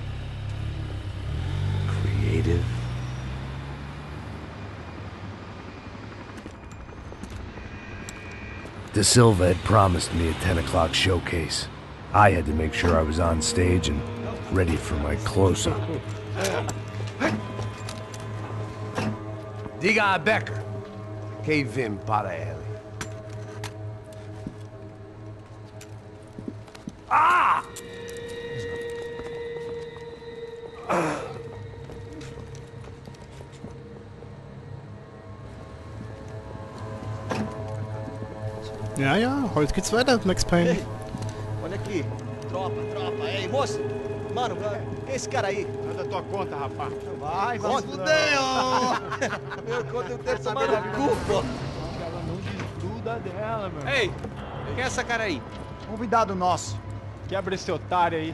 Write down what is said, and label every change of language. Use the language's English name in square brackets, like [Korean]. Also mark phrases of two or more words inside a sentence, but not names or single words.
[English] Creative? De Silva had promised me a 10 o'clock showcase. I had to make sure I was on stage and ready for my close-up. [Portuguese] Diga a Becker. Que vim para ele. Ah! [German] Ja, ja, heute geht's weiter mit Max Payne. [Portuguese] Ei, olha aqui. Tropa. Ei, moço. Mano, quem é esse cara aí? Manda tua conta, rapaz. Vai se fuder, ó. Meu conta eu tenho tomar no cu, pô. Ela não desgruda dela, meu. Ei, quem é essa cara aí? Convidado nosso. Quebra esse otário aí.